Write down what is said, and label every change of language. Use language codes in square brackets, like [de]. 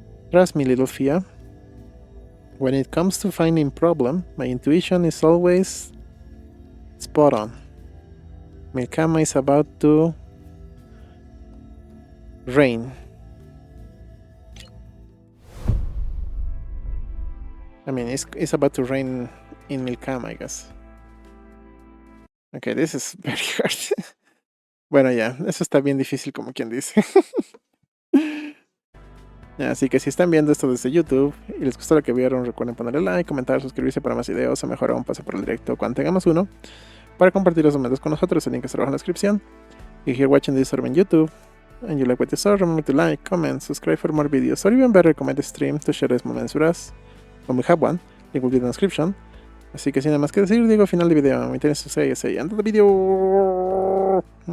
[en] Trust me, little Fia. When it comes to finding problem, my intuition is always spot on. Milkama is about to rain. I mean, it's about to rain in Milkama, I guess. Okay, this is very hard. [es] Bueno, ya, eso está bien difícil como quien dice. Así que si están viendo esto desde YouTube y les gustó lo que vieron, recuerden ponerle like, comentar, suscribirse para más videos o mejor aún pase por el directo cuando tengamos uno para compartir los momentos con nosotros. El link está abajo en la descripción. [en] If you're watching this on YouTube and you like what you saw, remember to like, comment, subscribe for more videos, or even better, recommend the stream to share these moments with us when we have one. Link will be in the description. [es] Así que sin nada más que decir, digo final de video. Me interesa say, [en] end of the video.